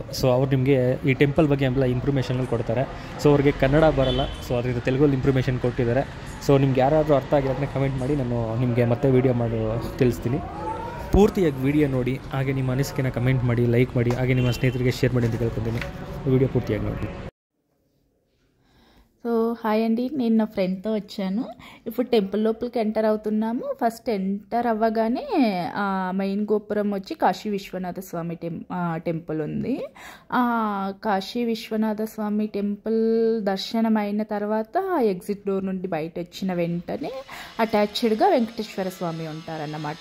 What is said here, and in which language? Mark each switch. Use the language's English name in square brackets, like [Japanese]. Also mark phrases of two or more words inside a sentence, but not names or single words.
[Kannada] ಸೊ ಅವ್ರು ನಿಮಗೆ ಈ ಟೆಂಪಲ್ ಬಗ್ಗೆ ಎಲ್ಲ ಇನ್ಫಾರ್ಮೇಷನ್ಗಳು ಕೊಡ್ತಾರೆ. ಸೊ ಅವ್ರಿಗೆ ಕನ್ನಡ ಬರೋಲ್ಲ, ಸೊ ಅದರಿಂದ ತೆಲುಗಲ್ಲಿ ಇನ್ಫಾರ್ಮೇಷನ್ ಕೊಟ್ಟಿದ್ದಾರೆ. ಸೊ ನಿಮ್ಗೆ ಯಾರಾದರೂ ಅರ್ಥ ಆಗಿರೋದನ್ನ ಕಮೆಂಟ್ ಮಾಡಿ, ನಾನು ನಿಮಗೆ ಮತ್ತೆ ವೀಡಿಯೋ ಮಾಡಿ ತಿಳಿಸ್ತೀನಿ. ಪೂರ್ತಿಯಾಗಿ ವೀಡಿಯೋ ನೋಡಿ, ಹಾಗೆ ನಿಮ್ಮ ಅನಿಸಿಕೆನ ಕಮೆಂಟ್ ಮಾಡಿ, ಲೈಕ್ ಮಾಡಿ, ಹಾಗೆ ನಿಮ್ಮ ಸ್ನೇಹಿತರಿಗೆ ಶೇರ್ ಮಾಡಿ ಅಂತ ಕೇಳ್ಕೊತೀನಿ. ವೀಡಿಯೋ పూర్తిగా ನೋಡಿ. [Telugu] సో హాయ్ అండి, నేను నా ఫ్రెండ్తో వచ్చాను. ఇప్పుడు టెంపుల్ లోపలికి ఎంటర్ అవుతున్నాము. ఫస్ట్ ఎంటర్ అవ్వగానే మెయిన్ గోపురం వచ్చి కాశీ విశ్వనాథ స్వామి టెంపుల్ ఉంది. కాశీ విశ్వనాథ స్వామి టెంపుల్ దర్శనం అయిన తర్వాత ఎగ్జిట్ డోర్ నుండి బయట వచ్చిన వెంటనే అటాచ్డ్గా వెంకటేశ్వర స్వామి ఉంటారన్నమాట.